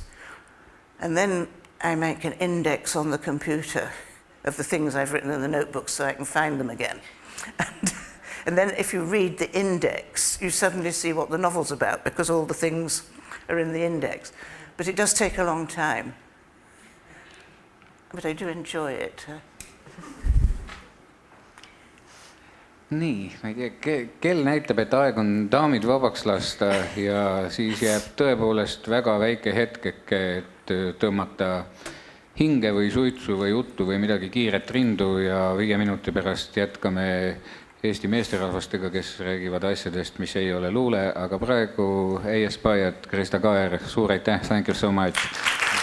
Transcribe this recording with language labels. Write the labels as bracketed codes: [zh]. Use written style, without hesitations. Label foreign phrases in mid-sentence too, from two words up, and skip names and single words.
[en] And then I make an index on the computer of the things I've written in the notebooks so I can find them again. And then if you read the index, you suddenly see what the novel's about because all the things are in the index. But it does take a long time. But I do enjoy it. [et] Nii, ma ei tea, kell näitab, et aeg on daamid vabaks lasta ja siis jääb tõepoolest väga väike hetkeke, et tõmmata hinge või suitsu või juttu või midagi kiiret rindu ja 5 minuti pärast jätkame Eesti meesterahvastega, kes räägivad asjadest, mis ei ole luule, aga praegu AS Byatt, Krista Kaer, suur aitäh, [en] thank you so much.